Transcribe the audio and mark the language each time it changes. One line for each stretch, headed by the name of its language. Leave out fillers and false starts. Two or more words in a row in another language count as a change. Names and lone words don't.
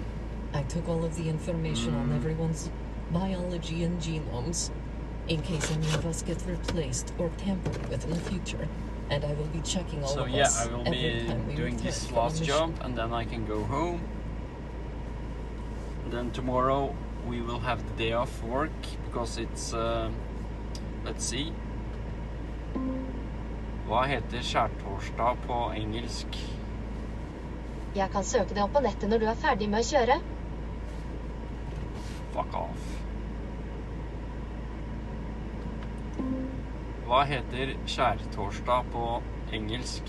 English: I took all of the information on everyone's biology and genomes in case any of us get replaced or tampered with in the future. And I will be checking all of us I will every be time we doing return this from last a mission. job, and then I can go home. And then tomorrow we will have the day off work because it's let's see.
Norwegian: Hva heter skjærtorsdag på engelsk? Jeg kan søke det opp på nettet når du er ferdig med å kjøre.
English: Fuck off.
Norwegian: Hva heter skjærtorsdag på engelsk?